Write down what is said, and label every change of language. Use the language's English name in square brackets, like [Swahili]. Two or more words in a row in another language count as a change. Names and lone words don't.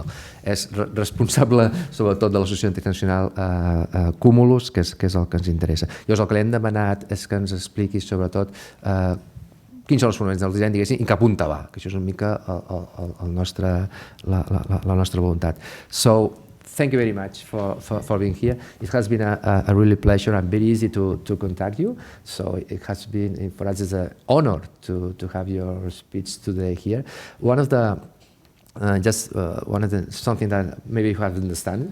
[Catalan] És responsable sobretot de l'Associació Internacional Cumulus, que és el que ens interessa. Llavors el que li hem demanat és que ens expliqui sobretot quins són els fonaments del disseny, diguéssim, i cap on va, que això és una mica la nostra voluntat. [English] So, thank you very much for being here. It has been a really pleasure and very easy to contact you. So it has been, for us, it's an honor to have your speech today here. One of the something that maybe you have to understand.